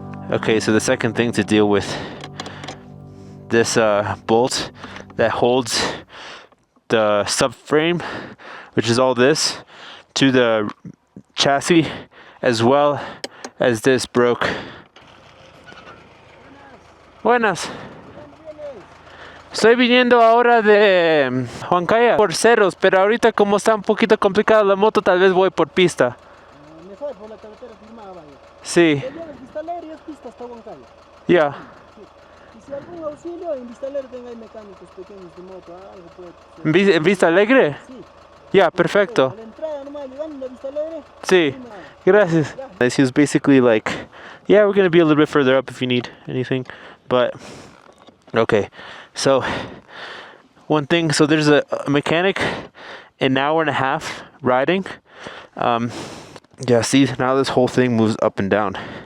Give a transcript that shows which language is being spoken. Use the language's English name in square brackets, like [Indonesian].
[English] Okay, so the second thing to deal with this bolt that holds the subframe, which is all this, to the chassis, as well as this broke. [Spanish] Buenas. Estoy viniendo ahora de Huancaya por cerros, pero ahorita como está un poquito complicada la moto, tal vez voy por pista. Mejor por la carretera firmada, vaya. Sí. Vista Alegre es pista hasta Huancaya. Ya. Y si algún auxilio, en Vista Alegre tenga mecánicos pequeños de moto, algo puede ser. ¿En Vista Alegre? Sí. Yeah, perfecto. A la entrada nomás llegando a Vista Alegre. Sí. Gracias. [English] He was basically like, yeah, we're gonna be a little bit further up if you need anything, but okay. So one thing, so there's a mechanic an hour and a half riding. Yeah, see, now this whole thing moves up and down.